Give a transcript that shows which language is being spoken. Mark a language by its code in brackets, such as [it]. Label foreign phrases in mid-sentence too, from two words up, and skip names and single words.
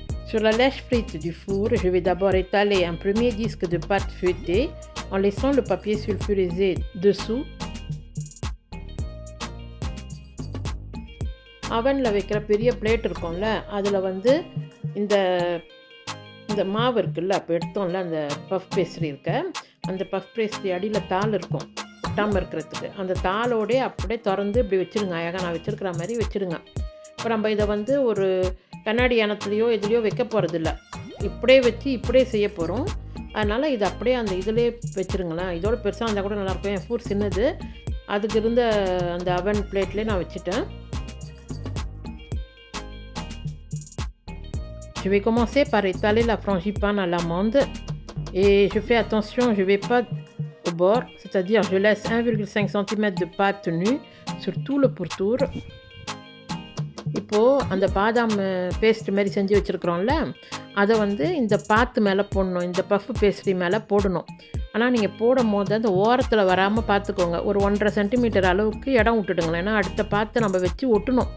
[fr] Sur la lèche frite du four, je vais d'abord étaler un premier disque de pâte feuilletée en laissant le papier sulfurisé dessous. [ta] அவனில் வைக்கிற பெரிய பிளேட் இருக்கும்ல, அதில் வந்து இந்த இந்த மாவு இருக்குல்ல, அப்போ எடுத்தோம்ல அந்த [en] puff pastry [ta] இருக்க, அந்த [en] puff pastry [ta] அடியில் தாள் இருக்கும் ஒட்டாமல் இருக்கிறதுக்கு. அந்த தாளோடே அப்படியே திறந்து இப்படி வச்சுருங்க. அழகாக நான் வச்சுருக்கிற மாதிரி வச்சுருங்க. இப்போ நம்ம இதை வந்து ஒரு கண்ணாடி யானத்துலேயோ எதுலேயோ வைக்க போகிறதில்ல, இப்படியே வச்சு இப்படியே செய்ய போகிறோம். அதனால் இது அப்படியே அந்த இதிலே வச்சுருங்களேன். இதோட பெருசாக இருந்தால் கூட நல்லாயிருக்கும். என் ஃபூர் சின்னது, அதுக்கு இருந்த அந்த [en] oven plateleye [ta] நான் வச்சுட்டேன். [fr] Je vais commencer par étaler la frangipane à l'amande et je fais attention, je ne vais pas au bord, c'est-à-dire je laisse 1,5 cm de pâte nue sur tout le pourtour. [ta] இப்போது அந்த பாதாம் பேஸ்ட் மாதிரி செஞ்சு வச்சுருக்குறோம்ல, அதை வந்து இந்த பாத்து மேலே போடணும், இந்த [en] puff pastry [ta] மேலே போடணும். ஆனால் நீங்கள் போடும் போது அந்த ஓரத்தில் வராமல் பார்த்துக்கோங்க. ஒரு 1.5 சென்டிமீட்டர் அளவுக்கு இடம் விட்டுடுங்களேன். ஏன்னா அடுத்த பாத்தை நம்ம வச்சு ஒட்டணும்.